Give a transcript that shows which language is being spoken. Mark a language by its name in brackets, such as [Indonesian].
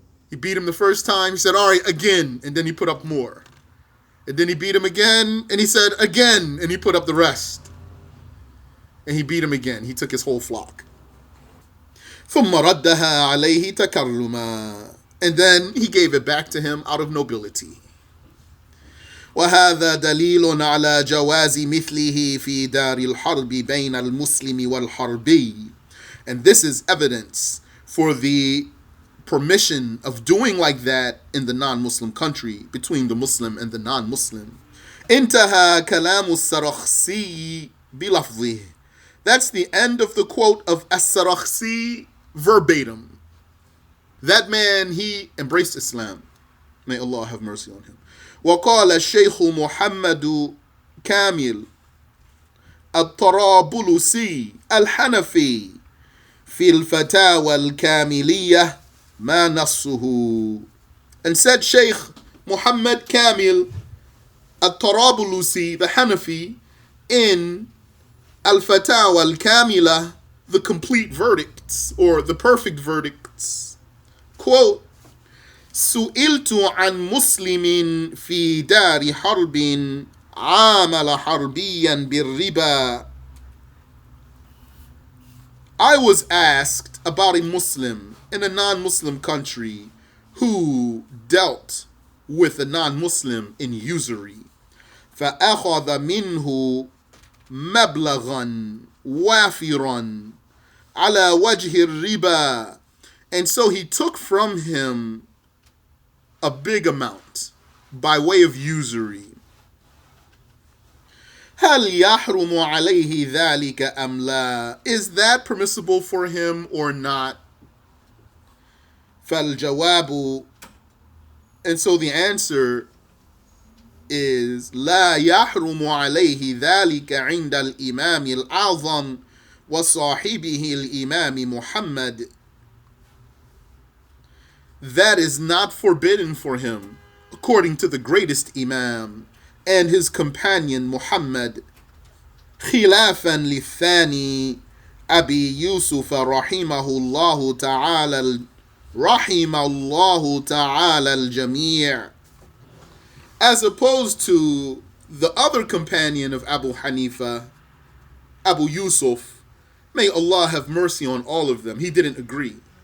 [English] He beat him the first time. He said, all right, again. And then he put up more. And then he beat him again. And he said, again. And he put up the rest. And he beat him again. He took his whole flock. [Arabic] ثُمَّ رَدَّهَا عَلَيْهِ تَكَرُّمًا. [English] And then he gave it back to him out of nobility. [Arabic] وهذا دليل على جواز مثله في دار الحرب بين المسلم والحربي. [English] And this is evidence for the permission of doing like that in the non-Muslim country, between the Muslim and the non-Muslim. [Arabic] انتهى كلام السرخسي بلفظه. [English] That's the end of the quote of As-Sarakhsi verbatim. That man, he embraced Islam. May Allah have mercy on him. [Arabic] وقال الشيخ محمد كامل الطرابلسي الحنفي في الفتاوى الكاملية ما نصه. [English] And said Shaykh Muhammad Kamil Al-Tarabulusi, the Hanafi, in Al-Fatawa Al-Kamila, the complete verdicts, or the perfect verdicts. [Arabic] Quote, سئلت عن مسلم في دار حرب عامل حربيا بالربا. [English] I was asked about a Muslim in a non-Muslim country who dealt with a non-Muslim in usury. [Arabic] فأخذ منه مبلغا وافرا على وجه الربا. [English] And so he took from him a big amount by way of usury. [Arabic] هل يحرم عليه ذلك أم لا? [English] Is that permissible for him or not? [Arabic] فالجواب, [English] and so the answer is [Arabic] لا يحرم عليه ذلك عند الإمام الأعظم وصاحبه الإمام محمد. [English] That is not forbidden for him according to the greatest Imam and his companion Muhammad, [Arabic] خلافا للثاني أبي يوسف رحمه الله تعالى الجميع, [English] as opposed to the other companion of Abu Hanifa, Abu Yusuf, may Allah have mercy on all of them. He didn't agree.